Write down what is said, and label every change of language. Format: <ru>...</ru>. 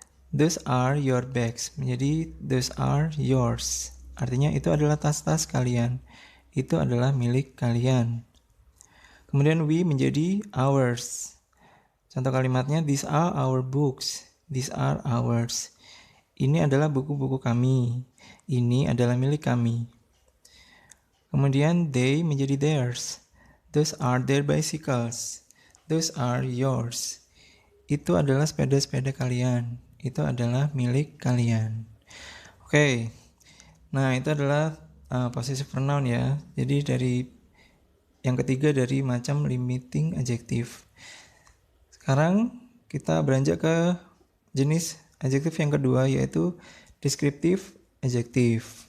<en>Those are your bags.</en> <id>Menjadi</id> <en>those are yours.</en> <id>Artinya itu adalah tas-tas kalian. Itu adalah milik kalian. Kemudian we menjadi ours. Contoh kalimatnya,</id> <en>these are our books. These are ours.</en> <id>Ini adalah buku-buku kami. Ini adalah milik kami. Kemudian they menjadi theirs.</id> <en>Those are their bicycles. Those are yours.</en> <id>Itu adalah sepeda-sepeda kalian. Itu adalah milik kalian. Oke. Nah, itu adalah possessive pronoun ya. Jadi dari yang ketiga dari macam limiting adjective. Sekarang kita beranjak ke jenis adjektif yang kedua, yaitu descriptive adjective.</id>